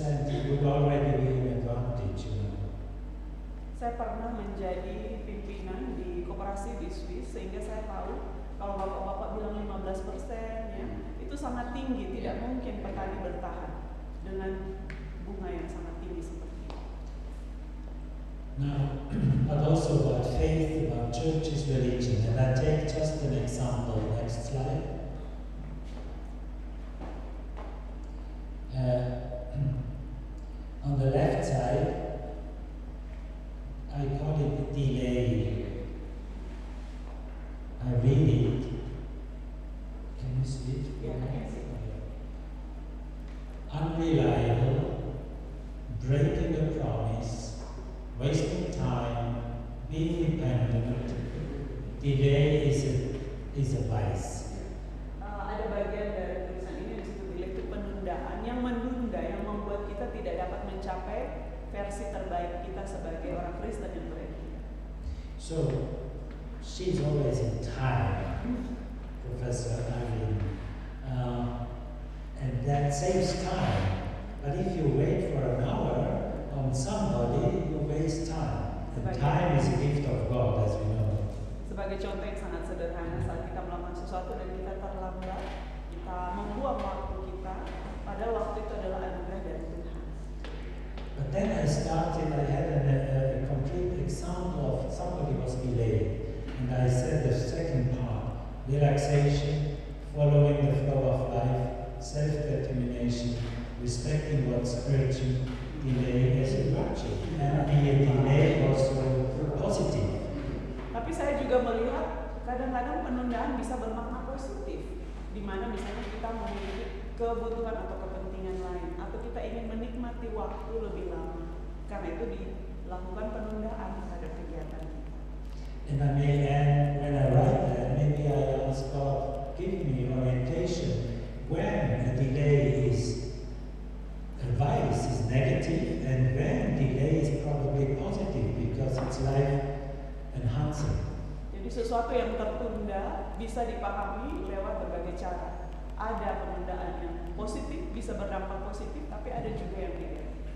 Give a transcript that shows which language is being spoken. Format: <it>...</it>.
<en>It would already be an advantage, you know.</en> <id>Saya pernah menjadi pimpinan di koperasi di Swiss, sehingga saya tahu kalau bapak-bapak bilang 15% ya, itu sangat tinggi. Tidak mungkin petani bertahan dengan bunga yang sangat tinggi seperti itu.</id> <en>Now, but also about faith, about churches, religion, and I take just an example. Next slide. On the left side, I call it delay. I read it. Can you see it? Yeah, I can see it. Unreliable, breaking a promise, wasting time, being dependent, delay is a vice.</en> <id>Ada bagian dari tulisan ini yang disebut delay itu penundaan, yang menunda, yang membuat kita tidak dapat mencapai versi terbaik kita sebagai orang Kristen yang beretika.</id> <en>So, she's always in time, Professor Irene, and that saves time. But if you wait for an hour on somebody, you waste time. And time is a gift of God, as we know.</en> <id>Sebagai contoh yang sangat sederhana, saat kita melakukan sesuatu dan kita terlambat, kita membuang waktu kita, padahal waktu itu adalah anugerah dari Tuhan.</id> <en>But then I had a complete example of somebody was delayed. And I said the second part, relaxation, following the flow of life, self-determination, respecting what's urgent, delay as a virtue, and be a delay also positive.</en> <id>Tapi saya juga melihat kadang-kadang penundaan bisa bermakna positif, di mana misalnya kita memiliki kebutuhan atau kepentingan lain, atau kita ingin menikmati waktu lebih lama, karena itu dilakukan penundaan terhadap kegiatan kita.</id> <en>And I may add, when I write that, maybe I ask God, give me orientation when a delay is a vice, is negative, and when delay is probably positive because it's life enhancing.</en> <id>Jadi sesuatu yang tertunda bisa dipahami lewat berbagai cara. Ada penundaan yang positif, bisa berdampak positif, tapi ada juga yang tidak.</id>